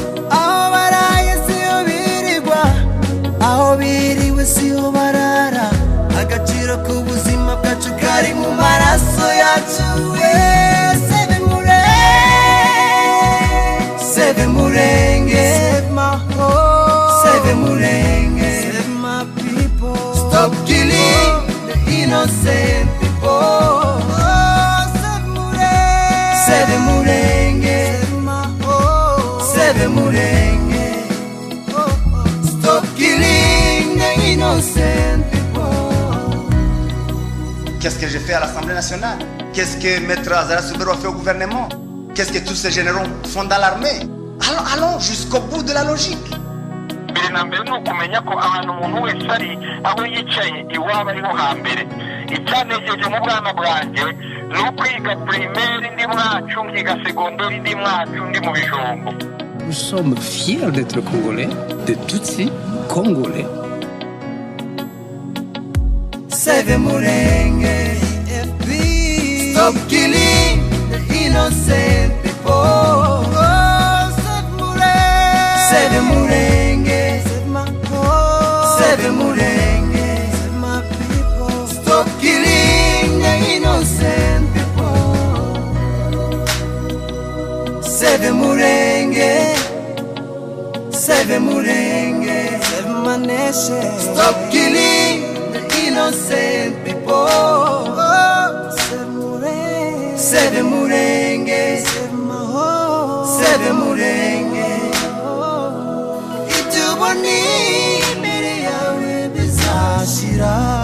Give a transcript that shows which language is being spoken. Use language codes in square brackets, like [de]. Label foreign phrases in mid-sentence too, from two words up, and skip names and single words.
[rw] Aho baraye siyo birirwa, aho biriwe siyo barara. Agaciro k'ubuzima bwacu kari mu maraso yacu. [en] Eh, Save Murenge. Save Murenge. Save my home. Save Murenge. Save my people. Stop killing the innocent people. Oh, save Murenge. Save Murenge. Save my home. Save Murenge. Stop killing the innocent people. [fr] Qu'est-ce que j'ai fait à l'Assemblée nationale? Qu'est-ce que Maître Azara Soubero a fait au gouvernement? Qu'est-ce que tous ces généraux font dans l'armée? Allons, allons jusqu'au bout de la logique. [rw] Mbere na mbere ni ukumenya ko ahantu umuntu wese ari, aho yicaye, iwabo ariho hambere. Icyanejeje mu bwana bwanjye ni ukwiga primaire ndi mwacu, nkiga segonderi ndi mwacu, ndi mu Bijombo. [fr] Nous sommes fiers d'être Congolais, de Tutsi Congolais. [en] Save Murenge, F P. Stop killing the innocent people. Oh, save Murenge. Save Murenge. Save my home. Save Murenge. Save my people. Stop killing the innocent people. Save Murenge. Save Murenge. Save my nation. Stop killing the innocent people. Oh, save Murenge. Save Murenge. Save my home. Save Murenge. [rw] Ibyo ubona imbere yawe bizashira.